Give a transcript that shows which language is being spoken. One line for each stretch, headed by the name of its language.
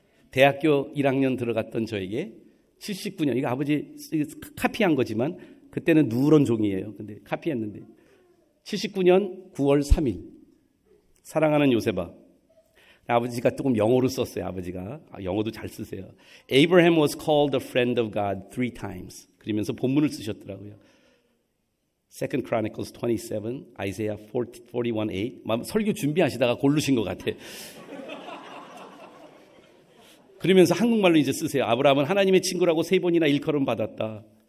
Korean: 대학교 1학년 들어갔던 저에게 79년, 이거 아버지 카피한 거지만 그때는 누런 종이에요. 근데 카피했는데 79년 9월 3일 사랑하는 요셉아, 아버지가 조금 영어로 썼어요. 아버지가 영어도 잘 쓰세요.
English: Abraham was called a friend of God 3 times.
Korean: 그러면서 본문을 쓰셨더라고요.
English: 2 Chronicles 27, Isaiah 41:8.
Korean: 설교 준비하시다가 고르신 것 같아. 그러면서 한국말로 이제 쓰세요. 아브라함은 하나님의 친구라고 3번이나 일컬음 받았다.